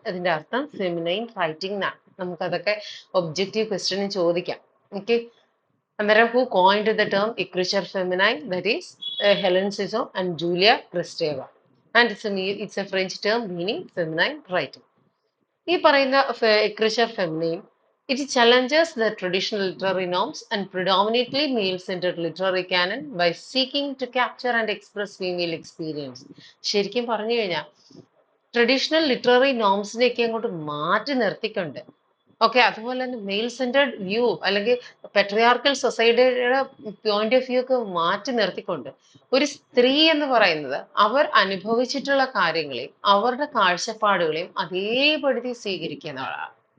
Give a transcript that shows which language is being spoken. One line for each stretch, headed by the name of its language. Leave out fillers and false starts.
Malayalam: അതിന്റെ അർത്ഥം feminine writing എന്നാണ്. നമുക്കതൊക്കെ ഒബ്ജക്റ്റീവ് ക്വസ്റ്റ്യനിൽ ചോദിക്കാം. ഓക്കെ, അന്നേരം
English: who coined the term literature feminine? That is Helen Sizou and Julia Kristeva, and it's a French term meaning feminine writing.
Malayalam: ഈ പറയുന്ന
English: literature feminine, it challenges the traditional literary norms and predominantly male-centered literary canon by seeking to capture and express female experience.
Malayalam: ശരിക്കും പറഞ്ഞു കഴിഞ്ഞാൽ traditional literary നോംസിനെയൊക്കെ അങ്ങോട്ട് മാറ്റി നിർത്തിക്കൊണ്ട്, okay, അതുപോലെ തന്നെ മെയിൽ സെന്റേർഡ് വ്യൂ അല്ലെങ്കിൽ പെട്രിയാർക്കൽ സൊസൈറ്റിയുടെ പോയിന്റ് ഓഫ് വ്യൂ ഒക്കെ മാറ്റി നിർത്തിക്കൊണ്ട് ഒരു സ്ത്രീ എന്ന് പറയുന്നത് അവർ അനുഭവിച്ചിട്ടുള്ള കാര്യങ്ങളെയും അവരുടെ കാഴ്ചപ്പാടുകളെയും അതേപടി സ്വീകരിക്കുക എന്നുള്ളതാണ്.